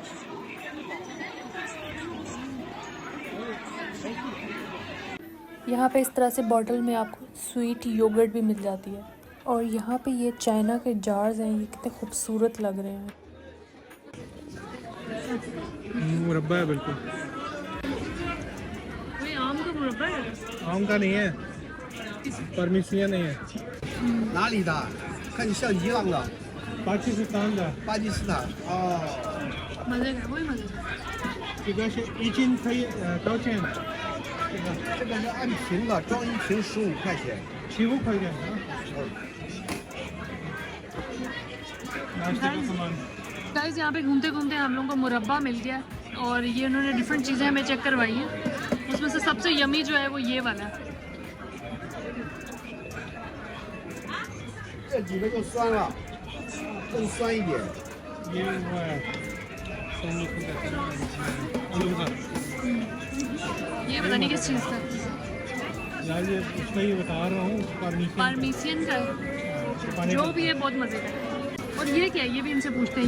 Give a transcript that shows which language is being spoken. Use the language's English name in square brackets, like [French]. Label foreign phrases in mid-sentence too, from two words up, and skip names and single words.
[Hindi] यहाँ पे इस तरह से बॉटल में आपको [English] sweet yogurt [Hindi] भी मिल जाती है। और यहाँ पे ये चाइना के जार्स हैं, ये कितने खूबसूरत लग रहे हैं। मुरब्बा है बिल्कुल। ये आम का मुरब्बा है? आम का नहीं है, परमिसिया नहीं है। [Chinese] 哪里的？看你像伊朗的， [Hindi] पाकिस्तान का [Chinese] 巴基斯坦。哦， [Hindi] मजे का वही मजे का। [Chinese] 这个是一斤可以多少钱？这个是按瓶的，装一瓶15块钱。 15块钱啊。 [Hindi] नाश्ते का सामान। गाइस यहाँ पे घूमते घूमते हम लोगों को मुरब्बा मिल गया और ये उन्होंने डिफरेंट चीज़ें हमें चेक करवाई हैं। उसमें से सबसे यमी जो है वो ये वाला है। [Chinese] 这几个就酸了，更酸一点。 [Hindi] ये वो है आलू का। ये पता नहीं किस चीज़ का, यार ये उसका ही बता रहा हूँ, पारमीसियन का है। जो भी है बहुत मज़े का है। और ये क्या है, ये भी इनसे पूछते हैं।